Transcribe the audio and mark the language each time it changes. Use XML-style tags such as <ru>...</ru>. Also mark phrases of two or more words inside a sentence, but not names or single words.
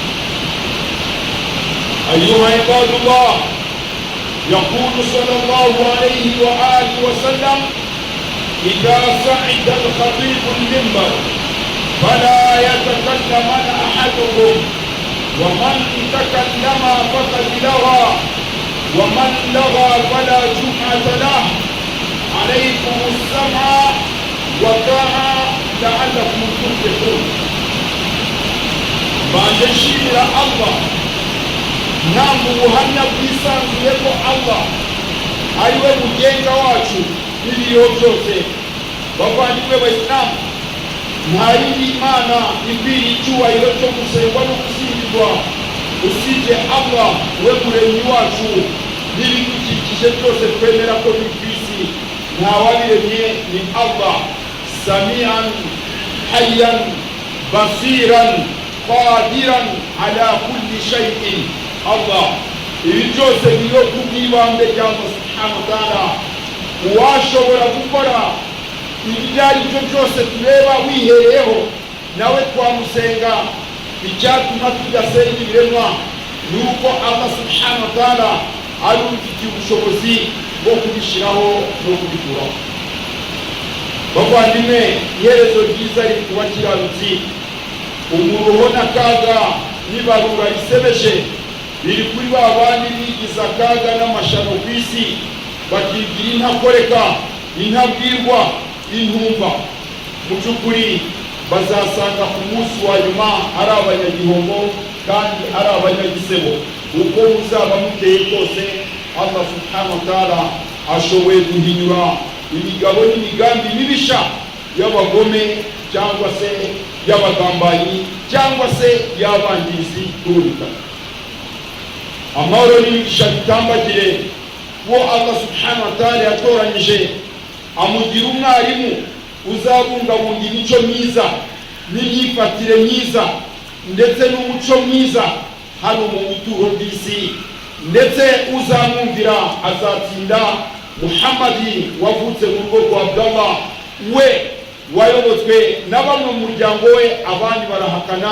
<ar>أيها عباد الله، يقول صلى الله عليه وآله وسلم: إذا صعد الخطيب المنبر فلا يتكلمن أحدهم، ومن تكلم فقد لغى، ومن لغى فلا جمعة له. عليكم السمع والطاعة لعلكم تفلحون.</ar> <rw>Banjeshimira Allah namwe ubuhamya bwisanzuyeko Allah ariwe mugenga wacu n'ibiriho byose. Bavandimwe Bayisilamu, nta yindi Imana ikwiriye icyubahiro cyo gusengwa no gusingizwa usibye Allah, we muremyi wacu n'ibidukikije byose twemera ko biri ku isi. Nta wabiremye ni Allah,</rw> <ar>سميعا حيا بصيرا قادرا على كل شيء.</ar> <rw>Allah ibi byose biriho kubw'ibambe rya Allah</rw> <ar>سبحانه وتعالى,</ar> <rw>uwashobora gukora ibyo ari byo byose tureba wihereyeho nawe twamusenga. Icyatuma tudasenga ibiremwa ni uko Allah</rw> <ar>سبحانه وتعالى</ar> <rw>ari ufitiye ubushobozi bwo kubishyiraho no kubikuraho. Bavandimwe, iherezo ryiza riri ku bakiranutsi. Umuruho n'akaga n'ibarura risebeje biri kuri ba bandi bigize akaga n'amashano ku isi, bakigira intakoreka, intabwirwa, intumva. Mu by'ukuri bazasanga ku munsi wa nyuma ari abanyagihombo kandi ari abanyagisebo. Uko muzaba muteye kose, Allah</rw> <ar>سبحانه وتعالى</ar> <rw>ashoboye guhinyura imigabo n'imigambi mibisha y'abagome cyangwa se y'abagambanyi cyangwa se y'abangirizi b'ubutaka. Amahoro n'imigisha bitambagire wo Allah</rw> <ar>سبحانه وتعالى</ar> <rw>yatoranyije, amugira umwarimu uzabungabunga imico myiza n'imyifatire myiza ndetse n'umuco mwiza hano mu buturo bw'isi, ndetse uzamwumvira azatsinda. Muhammadi wavutse mu rugo rwa Abdallah, we wayobotswe na bamwe mu muryango we, abandi barahakana.</rw>